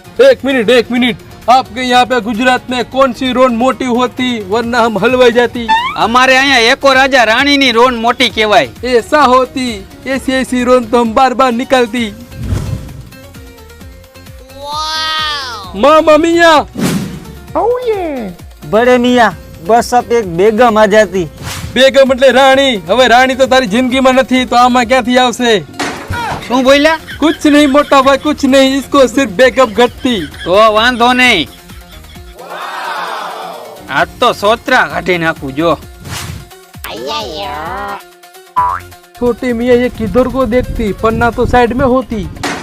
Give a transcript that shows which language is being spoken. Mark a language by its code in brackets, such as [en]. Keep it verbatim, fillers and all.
[hi] एक मिनट एक मिनट, आपके यहाँ पे गुजरात में कौन सी रोड मोटी होती वरना हम हलवाई जाती। [gu] અમારે અહીંયા એકો રાજા રાણીની રોન મોટી કહેવાય। [hi] ऐसा होती, ऐसी ऐसी रोन तो हम बार बार निकलती। मामा मियाँ बड़े मियाँ બસ અપ એક બેગમ આ જાતી। [gu] બેગમ એટલે રાણી। હવે રાણી તો તારી જિંદગીમાં નથી તો આમાં ક્યાંથી આવશે? શું બોલ્યા? [hi] कुछ नहीं मोटा भाई, कुछ नहीं, इसको सिर्फ बेगम घटती। [gu] તો વાંધો નહીં, આજ તો સોત્રા કાઢી નાખું જો। [hi] छोटी मियाँ ये किधर को देखती, पन्ना तो साइड में होती।